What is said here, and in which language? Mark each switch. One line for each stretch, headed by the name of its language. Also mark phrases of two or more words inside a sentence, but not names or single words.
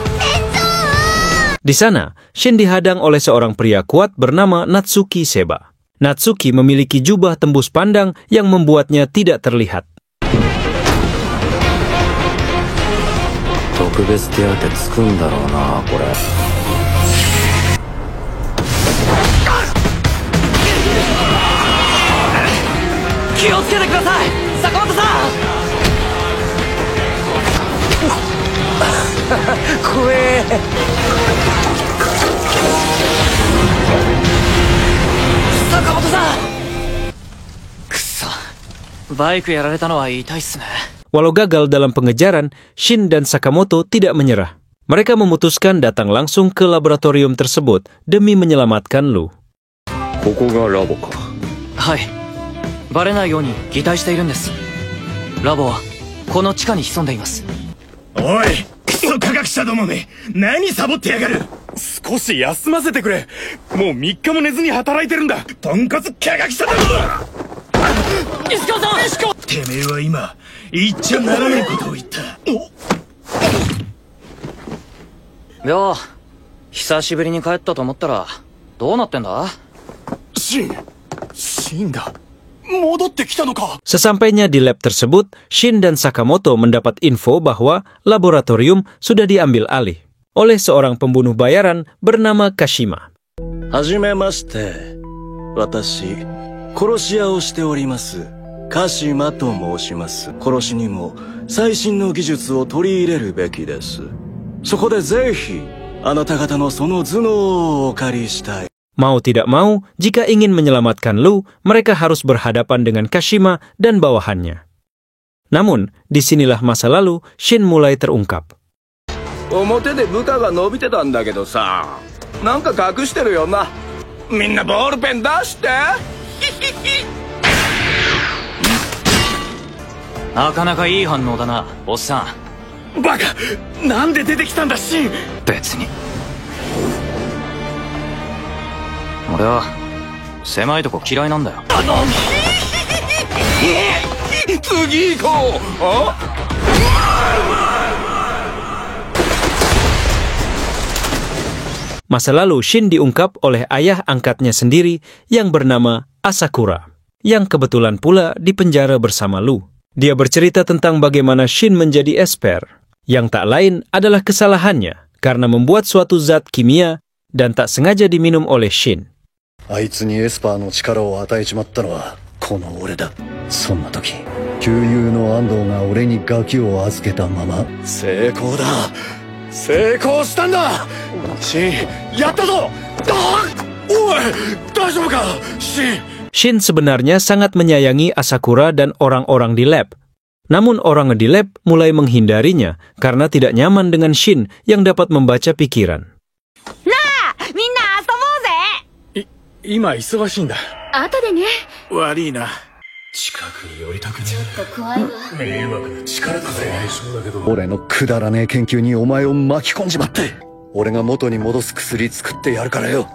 Indonesian: Di sana, Shin dihadang oleh seorang pria kuat bernama Natsuki Seba. Natsuki memiliki jubah tembus pandang yang membuatnya tidak terlihat.
Japanese: 特別手当つくんだろうな、これ。気をつけてください、坂本さん。怖え。坂本さん。くそ、バイクやられたのは痛いっすね。
Indonesian: Walau gagal dalam pengejaran, Shin dan Sakamoto tidak menyerah. Mereka memutuskan datang langsung ke laboratorium tersebut demi menyelamatkan Lu.
Japanese: ここがラボか。はい、バレないように擬態しているんです。ラボはこの地下に潜んでいます。おい、クソ科学者どもめ、何サボってやがる。少し休ませてくれ。もう3日も寝ずに働いてるんだ。ポンコツ科学者ども。石川さん、石川。てめえは今言っちゃならないことを言った。よう、久しぶりに帰ったと思ったらどうなってんだ。シンだ。戻ってきたのか。
Indonesian: Sesampainya di lab tersebut, Shin dan Sakamoto mendapat info bahwa laboratorium sudah diambil alih oleh seorang pembunuh bayaran bernama Kashima.
Japanese: はじめまして。私、殺し屋をしております。カシマと申します。殺しにも最新の技術を取り入れるべきです。そこでぜひ、あなた方のその頭脳をお借りしたい。
Indonesian: Mau tidak mau, jika ingin menyelamatkan Lu, mereka harus berhadapan dengan Kashima dan bawahannya. Namun, disinilah masa lalu Shin mulai terungkap.
Japanese: 表で部下が伸びてたんだけどさ、なんか隠してるよな。みんなボールペン出して。なかなかいい反応だな、おっさん。バカ、なんで出てきたんだシン。別に。俺は狭いとこ嫌いなんだよ。次行こう。あ？
Indonesian: Masa lalu Shin diungkap oleh ayah angkatnya sendiri yang bernama Asakura, yang kebetulan pula dipenjara bersama Lu. Dia bercerita tentang bagaimana Shin menjadi esper, yang tak lain adalah kesalahannya karena membuat suatu zat kimia dan tak sengaja diminum oleh Shin.
Japanese: あいつにエスパーの力を与えちまったのはこの俺だ。そんな時、旧友の安藤が俺にガキを預けたまま。成功だ。成功したんだ。シン、やったぞ。おい、大丈夫かシン。
Indonesian: Shin sebenarnya sangat menyayangi Asakura dan orang-orang di lab. Namun orang di lab mulai menghindarinya karena tidak nyaman dengan Shin yang dapat membaca pikiran.
Japanese: 今忙しいんだ。後でね。悪いな。近くに寄りたくねえ。ちょっと怖いわ。迷惑な力だぜ。そうだけど。俺のくだらねえ研究にお前を巻き込んじまって。俺が元に戻す薬作ってやるからよ。